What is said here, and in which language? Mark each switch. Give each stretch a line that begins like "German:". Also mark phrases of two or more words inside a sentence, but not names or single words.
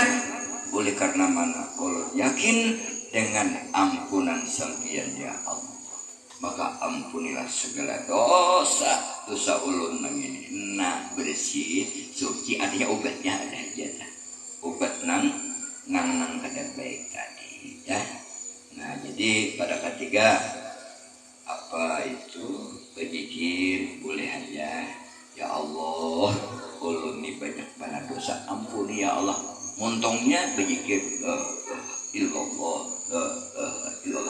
Banjar: Oleh karena mana ulun yakin dengan ampunan sampian
Arabic: يا الله,
Banjar: maka ampunilah segala dosa ulun nang ini.
Indonesian: Nah, bersih, suci, artinya obatnya ada aja.
Banjar: Obat nang kada baik tadi ya.
Indonesian: Nah, jadi pada ketiga apa itu berzikir boleh aja.
Arabic: يا الله,
Banjar: ulun ini banyak banget dosa, ampuni ya Allah.
Indonesian: Untungnya berzikir
Arabic: إلا الله، إلا الله.